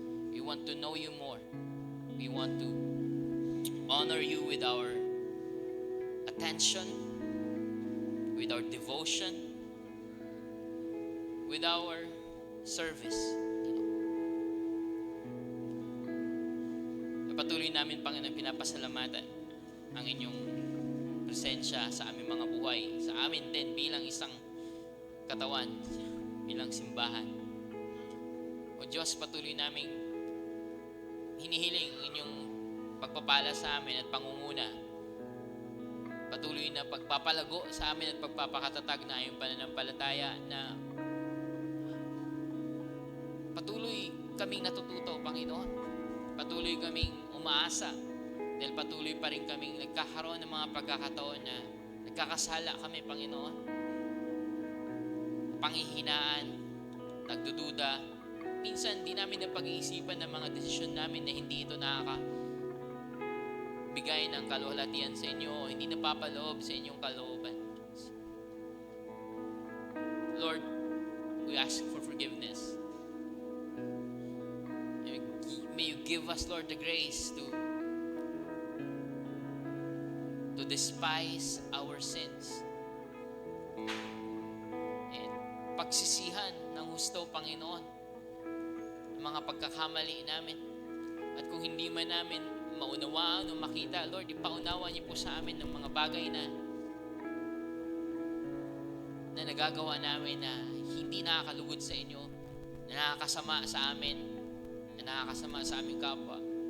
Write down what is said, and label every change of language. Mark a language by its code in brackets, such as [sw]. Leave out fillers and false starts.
[en] We want to know you more. We want to honor you with our attention, with our devotion, with our service. [tl] Patuloy namin, Panginoon, pinapasalamatan ang inyong presensya sa aming mga buhay, sa amin din bilang isang katawan, bilang simbahan. O Diyos, patuloy naming hinihiling ang inyong pagpapala sa amin at pangunguna. Patuloy na pagpapalago sa amin at pagpapakatatag na iyong pananampalataya na patuloy kaming natututo, Panginoon. Patuloy kaming umaasa dahil patuloy pa rin kaming nagkakaroon ng mga pagkakataon na nagkakasala kami, Panginoon. Panghihinaan, nagdududa. Minsan, di namin napag-iisipan ng mga desisyon namin na hindi ito nakakabigay ng kaluwalhatian sa inyo, hindi napapaloob sa inyong kalooban. [en] Lord, we ask for forgiveness. May you give us, Lord, the grace to despise our sins. [tl] And pagsisihan ng husto, Panginoon, ang mga pagkakamali namin. At kung hindi man namin maunawaan o makita, Lord, ipaunawa niyo po sa amin ng mga bagay na nagagawa namin na hindi nakakalugod sa inyo, na nakakasama sa amin, na nakakasama sa aming kapwa.